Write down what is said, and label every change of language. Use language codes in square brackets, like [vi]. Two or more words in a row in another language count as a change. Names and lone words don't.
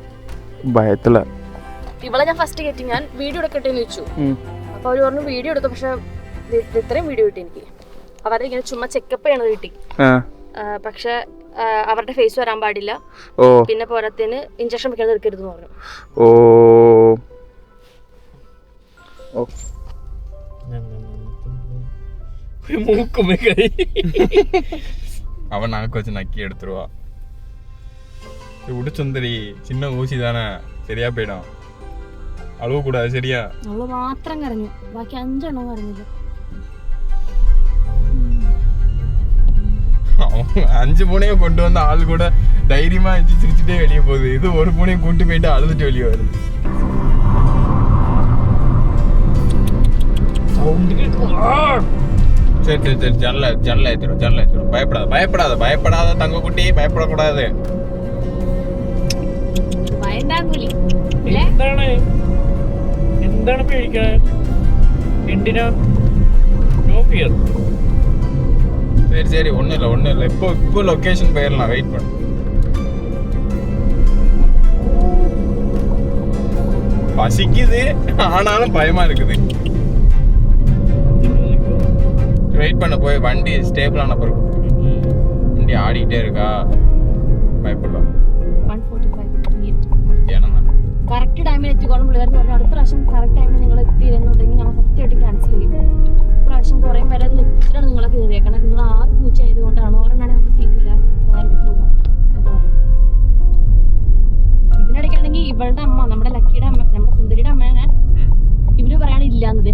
[ml] ഭയത്തില. ഇവളെ ഞാൻ ഫസ്റ്റ് കയറ്റി. ഞാൻ വീഡിയോ എടുക്കട്ടെ എന്ന് ചോദിച്ചു. അപ്പൊ അവര് പറഞ്ഞു വീഡിയോ എടുത്തു. പക്ഷെ ഇത്രയും വീഡിയോ കിട്ടി എനിക്ക്. അവരുടെ ഇങ്ങനെ ചുമ്മാ ചെക്കപ്പ് ചെയ്യണത് കിട്ടി. പക്ഷെ അവരുടെ ഫേസ് വരാൻ പാടില്ല. പിന്നെ പോരാത്തതിന് ഇഞ്ചക്ഷൻ വെക്കാൻ എടുക്കരുത് എന്ന് പറഞ്ഞു. [ta] அவன் நாக்கு வச்சு நக்கி எடுத்துருவா. விடு சுந்தரி, சின்ன ஊசி தானே, சரியா போயிடும். அழுவ கூடாது, சரியா? [ml] അവള് മാത്രം കരഞ്ഞു. ബാക്കി 5 എണ്ണം കരഞ്ഞില്ല. [ta] 5 பூனையை கொண்டு வந்த ஆள் கூட தைரியமா எஞ்சி சிரிச்சுட்டே வெளியே போகுது. இது ஒரு பூனையை கூட்டு போயிட்டு அழுதுட்டு வெளியே வருது. சரி சரி சரி, ஜன்னல ஏத்திரும். பயப்படாத தங்க குட்டி, பயப்படக்கூடாது. [ml] എന്താണ് പേടിക്കാൻ? എന്തിനാ? [en] no fear. [ta] சரி ஒன்றும் இல்லை. இப்போ லொக்கேஷன் போயிடலாம். வெயிட் பண்ணு. பசிக்குது, ஆனாலும் பயமா இருக்குது. வெயிட் பண்ண போய் வண்டி ஸ்டேபிள் ஆன பிறகு. வண்டி ஆடிக்கிட்டே இருக்கா, பயப்படலாம். [ml] 1:45 [en] correct time [ml] എത്തിക്കോളും. പിള്ളേർ പറഞ്ഞു അടുത്ത പ്രാവശ്യം [en] correct time [ml] നിങ്ങൾ എത്തിയില്ലെന്നുണ്ടെങ്കിൽ ഞങ്ങൾ സത്യമായിട്ടും ക്യാൻസൽ ചെയ്യും. പ്രാവശ്യം കുറേ വരെ നിർത്തിയിട്ടാണ് നിങ്ങളെ കയറിയേക്കണം. നിങ്ങൾ 6 പൂച്ച ആയതുകൊണ്ടാണ്. ഒരെണ്ണാണെങ്കിൽ നമുക്ക് സീറ്റില്ല. ഇതിനിടയ്ക്കാണെങ്കിൽ ഇവളുടെ അമ്മ, നമ്മുടെ ലക്കിയുടെ അമ്മ, നമ്മുടെ സുന്ദരിയുടെ അമ്മേനെ ഇവര് പറയാണ് ഇല്ലാന്നത്.